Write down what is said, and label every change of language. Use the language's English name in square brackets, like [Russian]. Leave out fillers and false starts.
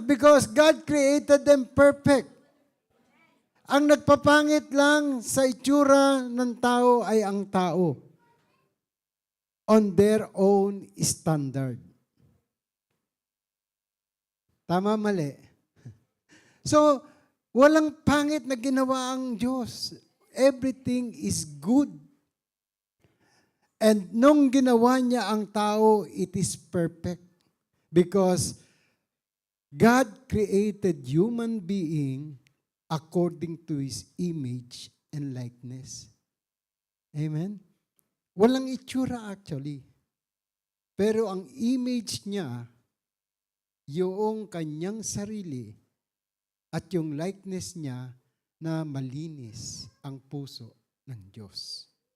[English] Because God created them perfect. [Filipino] Ang nagpapangit lang sa itsura ng tao ay ang tao. [English] On their own standard. [Filipino] Tama, mali? So, walang pangit na ginawa ang Diyos. [English] Everything is good. [Filipino] And nung ginawa niya ang tao, [English] it is perfect. Because God created human being according to His image and likeness. Amen? [Filipino] Walang itsura actually. Pero ang image niya, yung kanyang sarili at yung likeness niya na malinis ang puso ng Diyos.